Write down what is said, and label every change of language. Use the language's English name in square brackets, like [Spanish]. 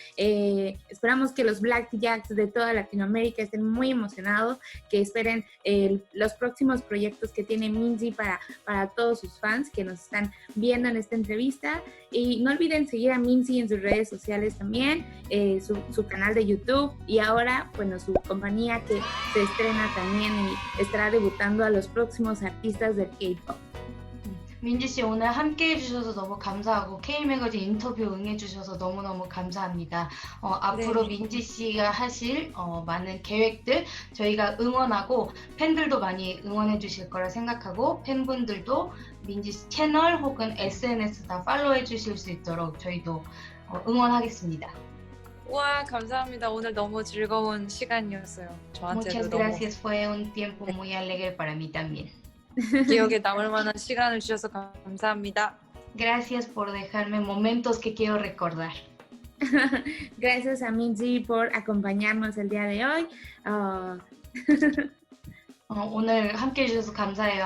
[Spanish] Esperamos que los Blackjacks de toda Latinoamérica estén muy emocionados, que esperen los próximos proyectos que tiene Minzy para todos sus fans que nos están viendo en esta entrevista. Y no olviden seguir a Minzy en sus redes sociales también, su canal de YouTube y ahora, bueno, su compañía que se estrena también y estará debutando a los próximos artistas del K-pop. [Korean] 민지 씨 오늘 함께 해주셔서 너무 감사하고 K-매거진 인터뷰 응해주셔서 너무너무 감사합니다. 앞으로 민지 씨가 하실 많은 계획들 저희가 응원하고 팬들도 많이 응원해 주실 거라 생각하고 팬분들도 민지 씨 채널 혹은 SNS 다 팔로우해 주실 수 있도록 저희도 응원하겠습니다. 와, 감사합니다. 오늘 너무 즐거운 시간이었어요. 저한테도 [Spanish] Muchas gracias. Fue un tiempo muy alegre para mí también. [Korean] 기억에 남을 만한 시간을 주셔서 감사합니다. [Spanish] Gracias por dejarme momentos que quiero recordar. Gracias a Minzy por acompañarnos el día de hoy. [Korean] 오늘 함께 해주셔서 감사해요.